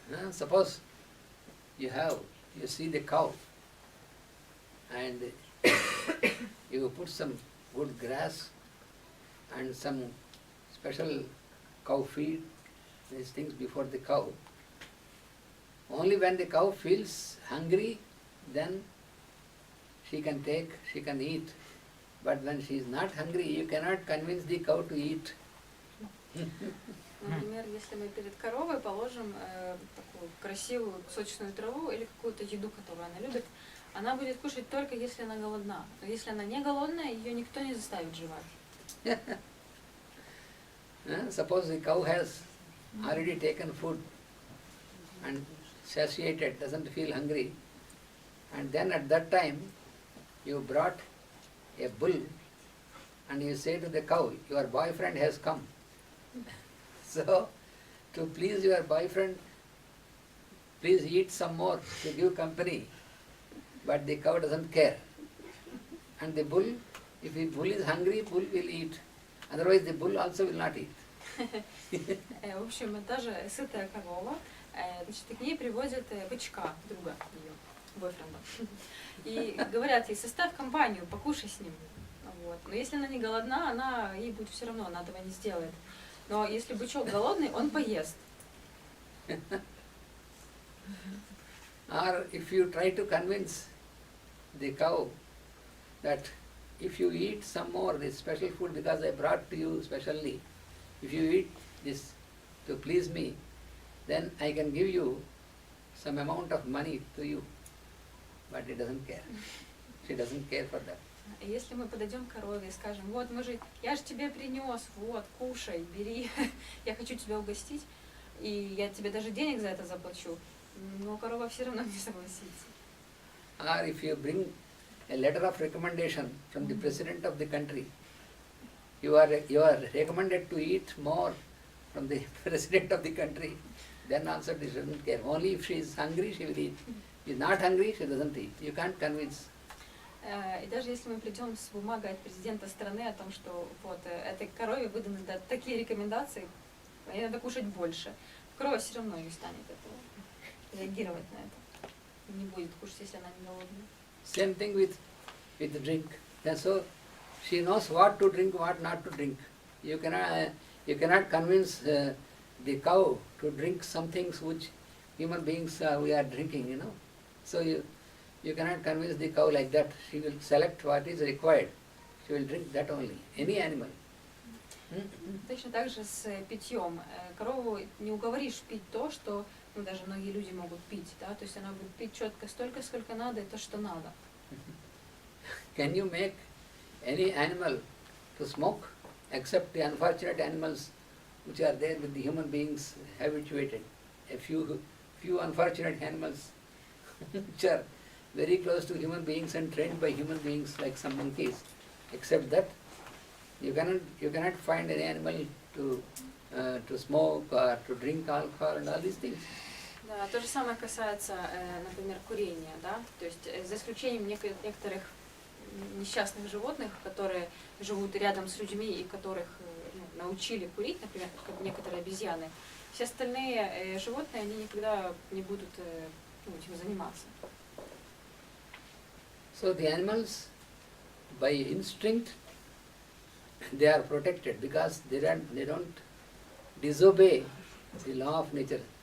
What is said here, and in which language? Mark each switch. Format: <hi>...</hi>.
<en>Suppose you see the cow and you put some good grass and some special cow feed, these things before the cow. Only when the cow feels hungry, then she can eat. But when she is not hungry, you cannot convince the cow to eat.</en> <ru>Например, если мы перед коровой положим такую красивую сочную траву или какую-то еду, которую она любит, она будет кушать только если она голодна. Но если она не голодная, ее никто не заставит жевать.</ru> <en>Suppose the cow has already taken food and satiated, doesn't feel hungry, and then at that time you brought a bull and you say to the cow, your boyfriend has come. So, to please your boyfriend, please eat some more to give company. But the cow doesn't care. And the bull, if the bull is hungry, bull will eat. Otherwise the bull also will not eat.</en> <ru>В общем, даже сытая корова, значит, к ней приводят бычка, друга ее, бойфренда. И говорят ей, составь компанию, покушай с ним. Вот. Но если она не голодна, ей будет все равно, она этого не сделает. Но если бычок голодный, он поест.</ru> <en>Or if you try to convince the cow that if you eat some more this special food because I brought to you specially, if you eat this to please me, then I can give you some amount of money to you. But it doesn't care. She doesn't care for that.</en> <ru>Если мы подойдем к корове и скажем, вот я же тебе принес, вот, кушай, бери, я хочу тебя угостить, и я тебе даже денег за это заплачу, но корова все равно не согласится.</ru> <en>Or if you bring a letter of recommendation from the president of the country, you are recommended to eat more from the president of the country, then also she doesn't care. Only if she is hungry, she will eat. If she is not hungry, she doesn't eat. You can't convince.</en> <ru>И даже если мы придем с бумагой от президента страны о том, что вот этой корове выданы такие рекомендации, ей надо кушать больше, корова все равно не станет этого, реагировать на это. Не будет кушать, если она не голодная.</ru> <en>Same thing with the drink. And so she knows what to drink, what not to drink. You cannot convince the cow to drink some things which human beings we are drinking, you know. So you cannot convince the cow like that. She will select what is required. She will drink that only. Any animal.</en> <ru>Точно так же с питьем. Корову не уговоришь пить то, что даже многие люди могут пить, да? То есть она будет пить четко столько, сколько надо, и то, что надо.</ru> <en>Can you make any animal to smoke except the unfortunate animals which are there with the human beings habituated? A few unfortunate animals which are very close to human beings and trained by human beings like some monkeys. Except that, you cannot find any animal to smoke or to drink alcohol and all these things.</en> <ru>Да, то же самое касается, например, курения, да, то есть за исключением некоторых несчастных животных, которые живут рядом с людьми и которых научили курить, например, как некоторые обезьяны, все остальные животные, они никогда не будут этим заниматься.</ru> <en>So the animals, by instinct, they are protected because they don't disobey the law of nature.</en>